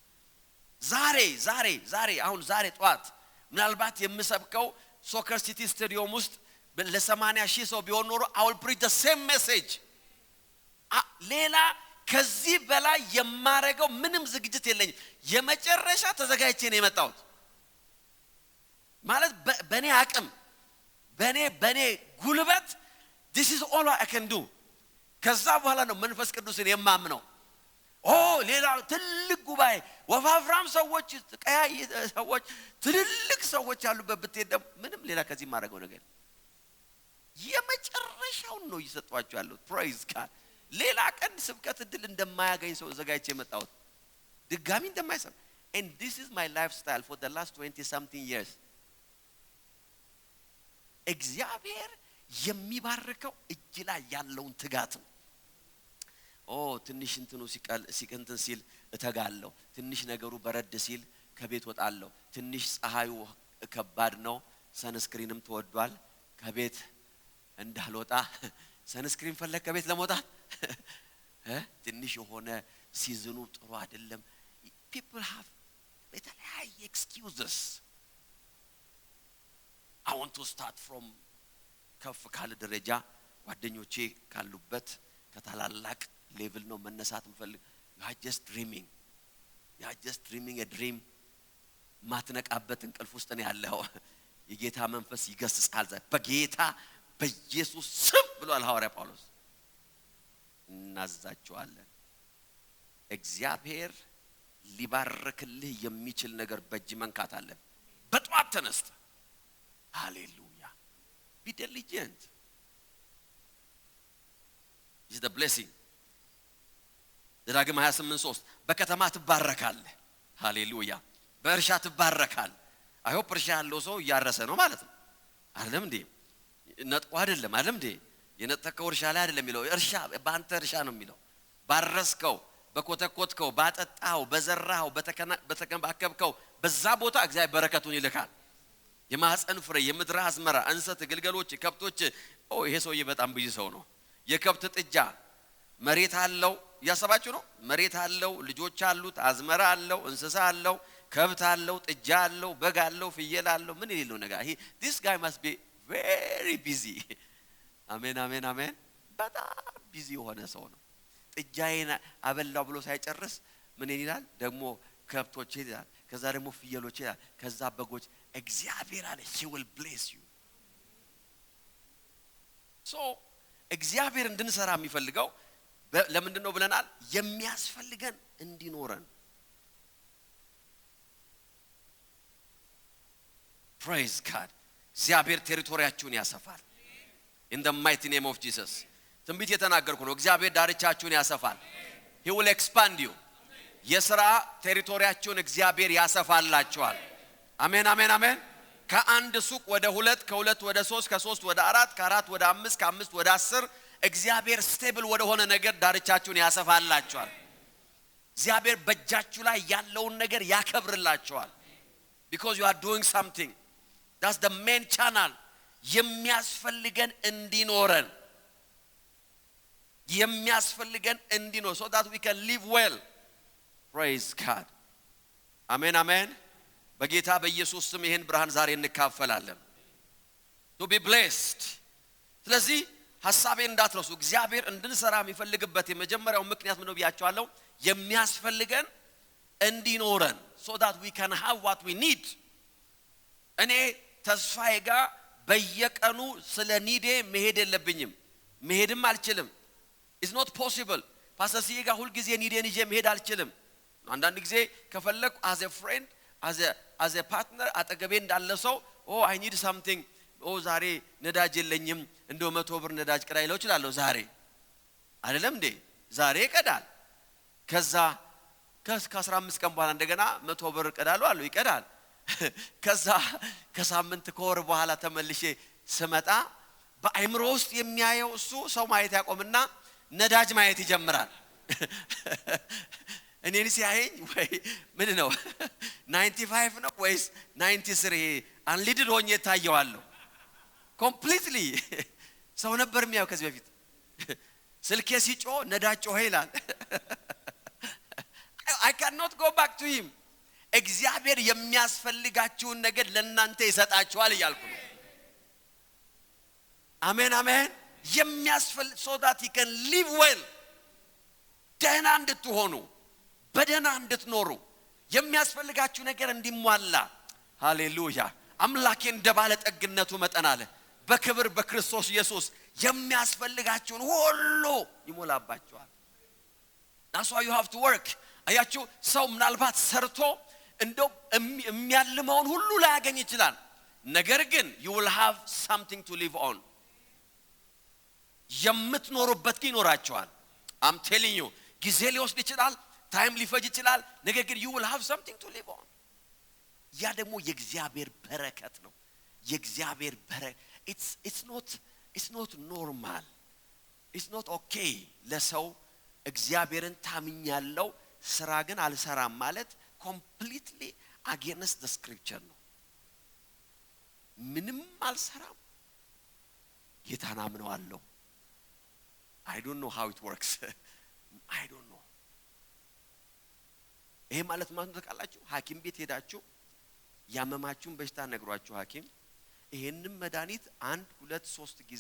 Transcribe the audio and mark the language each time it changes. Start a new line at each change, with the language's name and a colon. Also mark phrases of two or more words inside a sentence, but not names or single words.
Amharic: ዛሬ አሁን ዛሬ ጧት ምናልባት የምሰብከው ሶከር ሲቲ ስታዲየም ውስጥ ለ80,000 ሰው ቢሆን ኖሮ
English: I will preach the same message
Amharic: ሌላ ከዚህ በላይ የማረገው ምንም ዝግጅት የለኝም የመጨረሻ ተዘጋጅቼ ነው የመጣሁት ማለት በኔ አቅም በኔ ጉልበት
English: this is all I can do
Amharic: ከዛ በኋላ ነው መንፈስ ቅዱስን የማምነው ሌላ ትልቅ ጉባኤ ወፋፍራም ሰዎች ቀያይ ሰዎች ትልልቅ ሰዎች ያሉበት ብትሄድ ምንም ሌላ ከዚህ ማረገው ነገር የመጨረሻው ነው ይሰጧቸው ያለው
English: praise God
Amharic: ሌላ ቀን ስብከት ድል እንደማያገኝ ሰው ዘጋይቼ የመጣሁት ድጋሚ እንደማይሰማ
English: and this is my lifestyle for the last 20 something years
Amharic: እግዚአብሔር የሚባርከው እጅ ላይ ያለውን ትጋት ነው ትንሽ እንትኑ ሲቀንትን ሲል እተጋለሁ ትንሽ ነገሩ በረድ ሲል ከቤት ወጣለሁ ትንሽ ፀሐዩ ከባድ ነው ሰንስክሪንም ተወዷል ከቤት እንዳልወጣ ሰንስክሪን ፈለክ ከቤት ለመውጣት ትንሽ የሆነ ሲዝኑ ጥሩ አይደለም
English: people have
Amharic: የተለያየ excuses
English: I want to start from
Amharic: ከፍ ካለ ደረጃ ጓደኞቼ ካሉበት ከታላላቅ ሌቭል ነው መነሳት ምፈልግ
English: you are just dreaming a dream
Amharic: ማትነቃበት እንቅልፍ ውስጥ ነው ያለው የጌታ መንፈስ ይገስጻል በጌታ በኢየሱስ ስም ብሏል ሐዋርያ ጳውሎስ እናዛቸዋለን እግዚአብሔር ሊባርክልህ የሚችል ነገር በእጅ መንካት አለ በጧት ተነስተ ሃሌሉያ
English: be diligent is the blessing
Amharic: ዘዳግም 28:3 በከተማ ትባረካለህ ሃሌሉያ በእርሻ ትባረካለህ
English: I hope
Amharic: እርሻ ያለው ሰው ያረሰ ነው ማለት ነው አይደለም እንዴ ነጥቆ አይደለም እንዴ የነጠቀው እርሻ ላይ አይደለም የሚለው እርሻ ባንተ እርሻ ነው የሚለው ባረስከው በኮተኮትከው ባጠጣው በዘራው በተከባከብከው በዛ ቦታ እግዚአብሔር በረከቱን ይልካል የማህፀን ፍሬ የምድር አዝመራ እንሰት ግልገሎች ከብቶች ይሄ ሰውዬ በጣም ብዙ ሰው ነው የከብት ጥጃ መሬት አለው ያሰባችሁ ነው መሬት አለው ልጆች አሉት አዝመራ አለው እንስሳ አለው ከብት አለው ጥጃ አለው በግ አለው ፍየል አለው ምን ይለው ነገር
English: this guy must be very busy
Amharic: አሜን በጣም ቢዚ የሆነ ሰው ነው ጥጃዬን አበላው ብሎ ሳይጨርስ ምን ይላል ደግሞ ከብቶች ይላል ከዛ ደግሞ ፍየሎች ይላል ከዛ በጎች እግዚአብሔር አለ
English: he will bless you
Amharic: so እግዚአብሔር እንድንሰራ የሚፈልገው ለምንድን ነው ብለናል የሚያስፈልገን እንዲኖረን
English: praise god
Amharic: እግዚአብሔር ቴሪቶሪያችሁን ያሰፋል
English: in the mighty name of Jesus
Amharic: ትንቢት የተናገርኩ ነው እግዚአብሔር ዳርቻችሁን ያሰፋል
English: he will expand you
Amharic: የሥራ ቴሪቶሪያችሁን እግዚአብሔር ያሰፋላችኋል አሜን ከአንድ ሱቅ ወደ 2 ከ2 ወደ 3 ከ3 ወደ 4 ከ4 ወደ 5 ከ5 ወደ 10 እግዚአብሔር ስቴብል ወደ ሆነ ነገር ዳርቻችሁን ያሰፋላችኋል እግዚአብሔር በእጃችሁ ላይ ያለውን ነገር ያከብርላችኋል
English: because you are doing something that's the main channel
Amharic: የሚያስፈልገን እንዲኖረን
English: so that we can live well praise god amen
Amharic: በጌታ በኢየሱስ ስም ይሄን ብርሃን ዛሬ እንካፈላለን
English: to be blessed
Amharic: ስለዚህ ሐሳቤን እንዳትረሱ እግዚአብሔር እንድንሰራ የሚፈልግበት የመጀመሪያው ምክንያት ምን ነው ብያችኋለሁ የሚያስፈልገን እንዲኖረን
English: so that we can have what we need
Amharic: እኔ ተስፋዬ ጋር በየቀኑ ስለ ኒዴ መሄድ የለብኝም መሄድም አልችልም it's
English: not possible
Amharic: ፓስተር ሲጋ ሁሉ ጊዜ ኒዴን ይዤ መሄድ አልችልም አንዳንድ ጊዜ ከፈለኩ
English: as a friend as a partner
Amharic: አጠገቤ እንዳለ ሰው
English: I need something
Amharic: ዛሬ ነዳጅ የለኝም እንደው 100 ብር ነዳጅ ቅዳ ይለው ይችላል ዛሬ አይደለም እንዴ ዛሬ ይቀዳል ከዛ ከ15 ቀን በኋላ እንደገና 100 ብር ቅዳለው አለው ይቀዳል ከዛ ከሳምንት ከወር በኋላ ተመልሼ ስመጣ በአይምሮ ውስጥ የሚያየው እሱ ሰው ማየት ያቆምና ነዳጅ ማየት ይጀምራል እኔን ሲያየኝ ወይ ምን ነው 95 ነው ወይስ 93 አንሊድድ ሆኜ ታየዋለሁ completely ሰው ነበር የሚያው ከዚህ በፊት ስልኬ ሲጮ ነዳጅ ጮኸ ይላል
English: I cannot go back to him
Amharic: እግዚአብሔር የሚያስፈልጋችሁን ነገር ለእናንተ ይሰጣችኋል ይያልኩ ነው አሜን የሚያስፈልግ
English: so that he can live well
Amharic: ደህና እንድትሆኑ በደህና እንድትኖሩ የሚያስፈልጋችሁ ነገር እንዲሟላ ሃሌሉያ አምላኬ እንደባለ ጠግነቱ መጠን አለ በክብር በክርስቶስ ኢየሱስ የሚያስፈልጋችሁን ሁሉ ይሞላባችኋል
English: that's why you have to work
Amharic: አያችሁ ሰው ምናልባት ሰርቶ እንደው የሚያልመውን ሁሉ ላይ ያገኝ ይችላል ነገር ግን
English: you will have something to live on
Amharic: የምትኖሩበት ይኖራችኋል
English: I'm telling you
Amharic: ጊዜ ሊወስድ ይችላል ታይም ሊፈጅ ይችላል ነገር ግን
English: you will have something to live on
Amharic: ያ ደግሞ የእግዚአብሔር በረከት ነው የእግዚአብሔር
English: it's not normal it's not okay
Amharic: ለሰው እግዚአብሔርን ታምኛለው ስራ ግን አልሰራም ማለት
English: completely against the scripture
Amharic: ነው ምንም አልሰራም ጌታን አምነዋለሁ
English: I don't know how it works I don't know
Amharic: ይሄ ማለት ማለት ተቃላችሁ ሐኪም ቤት ሄዳችሁ ያመማችሁን በሽታ ነግሯችሁ ሐኪም ይሄንን መድኃኒት 1 2 3 ጊዜ